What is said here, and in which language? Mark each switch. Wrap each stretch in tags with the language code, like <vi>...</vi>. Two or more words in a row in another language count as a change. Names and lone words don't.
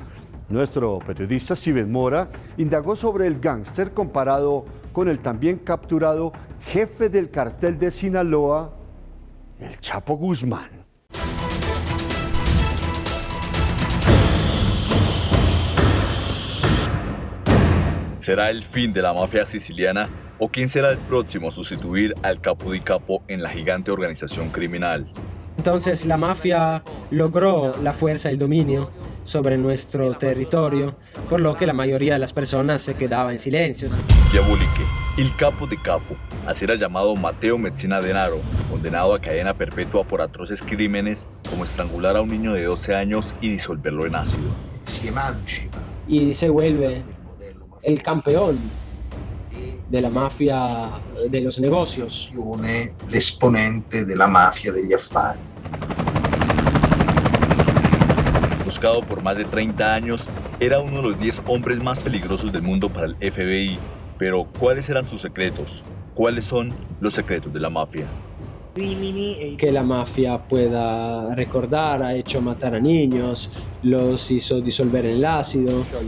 <es>Nuestro periodista Steven Mora indagó sobre el gángster comparado con el también capturado jefe del cartel de Sinaloa, el Chapo Guzmán. ¿Será el fin de la mafia siciliana o quién será el próximo a sustituir al</es> <it>capo di capo</it> <es>en la gigante organización criminal? Entonces la mafia logró la fuerza y el dominio sobre nuestro territorio, por lo que la mayoría de las personas se quedaba en silencio.</es> <it>Diabolique, il capo di capo,</it> <es>así era llamado Matteo Messina Denaro, condenado a cadena perpetua por atroces crímenes como estrangular a un niño de 12 años y disolverlo en ácido. Y se vuelve el campeón de la mafia de los negocios.</es> <it>L'esponente della mafia degli affari.</it> <es>Buscado por más de 30 años, era uno de los 10 hombres más peligrosos del mundo para el FBI. Pero, ¿cuáles eran sus secretos? ¿Cuáles son los secretos de la mafia? Que la mafia pueda recordar, ha hecho matar a niños, los hizo disolver en el ácido.</es>